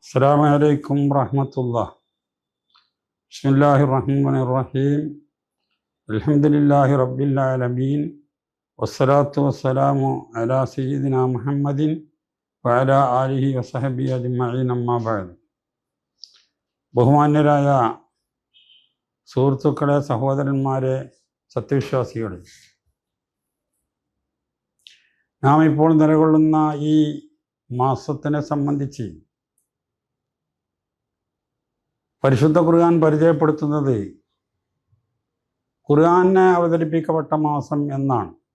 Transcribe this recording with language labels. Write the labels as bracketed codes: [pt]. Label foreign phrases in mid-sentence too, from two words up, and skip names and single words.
[ar] السلام عليكم ورحمة الله. بسم الله الرحمن الرحيم. الحمد لله رب العالمين والصلاة والسلام على سيدنا محمد وعلى آله وصحبه أجمعين أما بعد. [ml] ബഹുമാന്യരായ സുഹൃത്തുക്കളെ, സഹോദരന്മാരെ, സത്യവിശ്വാസികളെ, നാം ഇപ്പോൾ നിലകൊള്ളുന്ന ഈ മാസത്തിനെ സംബന്ധിച്ച് പരിശുദ്ധ ഖുർആൻ പരിചയപ്പെടുത്തുന്നത് ഖുർആനെ അവതരിപ്പിക്കപ്പെട്ട മാസം എന്നാണ്.